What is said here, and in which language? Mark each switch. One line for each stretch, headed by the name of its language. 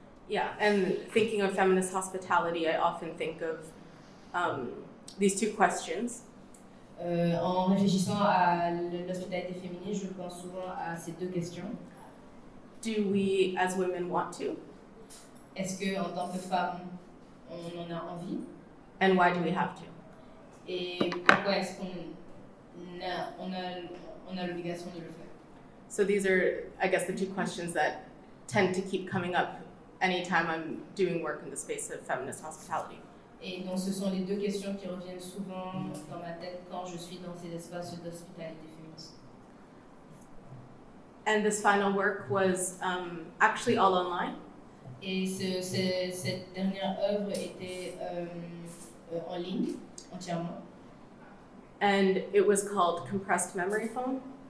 English: Yeah, and thinking of feminist hospitality, I often think of these two questions.
French: En réfléchissant à l'hospitalité féminine, je pense souvent à ces deux questions.
English: Do we, as women, want to?
French: Est-ce que, en tant que femme, on en a envie?
English: And why do we have to?
French: Et pourquoi est-ce qu'on a l'obligation de le faire?
English: So these are, I guess, the two questions that tend to keep coming up anytime I'm doing work in the space of feminist hospitality.
French: Et donc, ce sont les deux questions qui reviennent souvent dans ma tête quand je suis dans ces espaces d'hospitalité féministe.
English: And this final work was actually all online.
French: Et cette dernière œuvre était en ligne, entièrement.
English: And it was called Compressed Memory Foam.